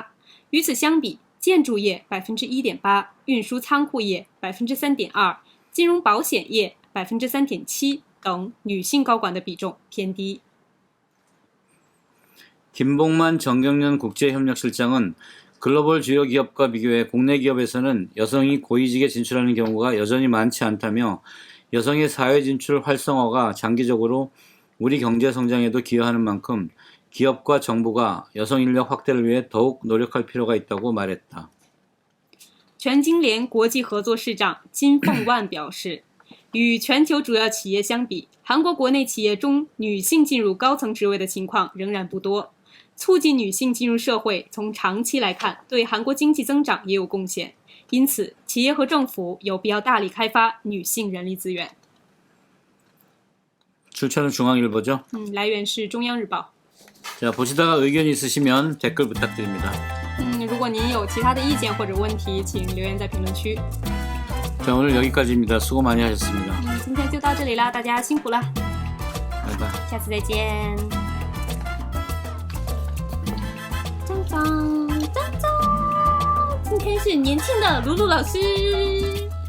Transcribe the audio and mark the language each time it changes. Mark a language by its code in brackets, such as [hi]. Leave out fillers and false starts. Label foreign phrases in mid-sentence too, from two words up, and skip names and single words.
[zh] 与此相比，建筑业 1.8%， 运输仓库业 3.2%， 金融保险业 3.7% 等女性高管的比重偏低。 [ko] 김봉만 정경련 국제협력실장은 글로벌 주요 기업과 비교해 국내 기업에서는 여성이 고위직에 진출하는 경우가 여전히 많지 않다며 여성의 사회 진출 활성화가 장기적으로 우리 경제 성장에도 기여하는 만큼 기업과 정부가 여성 인력 확대를 위해 더욱 노력할 필요가 있다고 말했다. [zh] 全金联国际合作市长金凤万表示，与全球主要企业相比，韩国国内企业中女性进入高层职位的情况仍然不多。促进女性进入社会，从长期来看，对韩国经济增长也有贡献。因此，企业和政府有必要大力开发女性人力资源。 [ko] 출처는 중앙일보죠? [zh] 来源是中央日报。 [ko] 자, 보시다가 의견이 있으시면 댓글 부탁드립니다. [zh] 如果您有其他的意见或者问题，请留言在评论区。 [ko] 자, 오늘 여기까지입니다. 수고 많이 하셨습니다. [zh] 今天就到这里啦，大家辛苦了， [ko] 바이바이. [zh] 下次再见。张张张张，今天是年轻的鲁鲁老师。